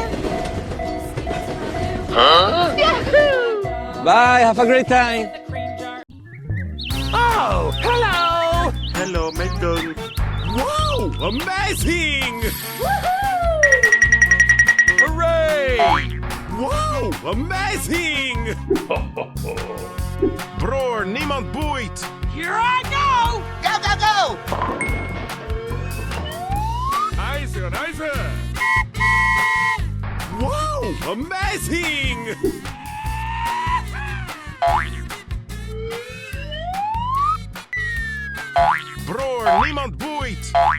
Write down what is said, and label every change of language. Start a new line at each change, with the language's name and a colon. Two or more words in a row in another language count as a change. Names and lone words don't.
English: Bye, have a great time. Oh, hello! Hello, Megan. Wow! Amazing! Hooray! Wow! Amazing!
Dutch: Bror, niemand boeit!
English: Here I go! Go, go, go!
Dutch: IJzer, IJzer!
English: Wow! Amazing!
Dutch: Bror, niemand boeit!